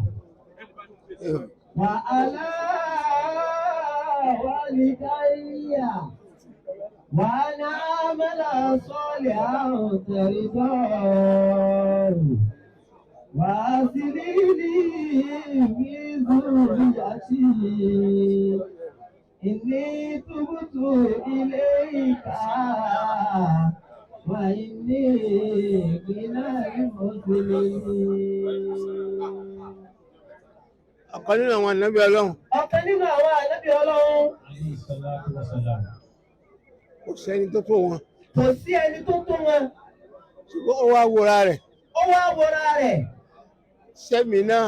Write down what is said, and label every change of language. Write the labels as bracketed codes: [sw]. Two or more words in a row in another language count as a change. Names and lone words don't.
[ar] وعلى والدي وأنا أعمل صالحا ترضاه وأصلح لي في ذريتي إني تبت إليك وإني من المسلمين. [yo] Ọ̀kan nínú àwọn ànábì Ọlọ́run. Ọ̀kan nínú àwọn ànábì Ọlọ́run. Kò sẹ́ni tó tó wọn. Kò sí ẹni tó tó wọn. Ṣùgbọ́n ó wá wòra rẹ̀. Ó wá wòra rẹ̀. Sẹ́mi náà.